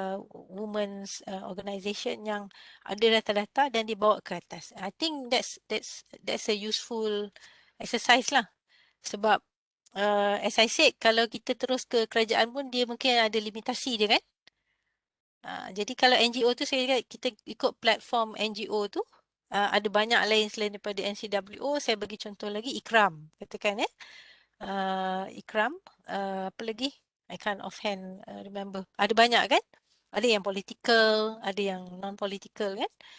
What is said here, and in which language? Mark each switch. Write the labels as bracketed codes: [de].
[ms] Women's organisation yang ada data-data dan dibawa ke atas. [en] I think that's a useful exercise lah. [ms] Sebab [en] as I said, [ms] kalau kita terus ke kerajaan pun dia mungkin ada limitasi dia kan. Jadi kalau NGO tu saya lihat kita ikut platform NGO tu ada banyak lain selain daripada NCWO. Saya bagi contoh lagi IKRAM, katakan IKRAM, apa lagi? [en] I can't offhand remember. [ms] Ada banyak kan? Ada yang political, ada yang non-political kan?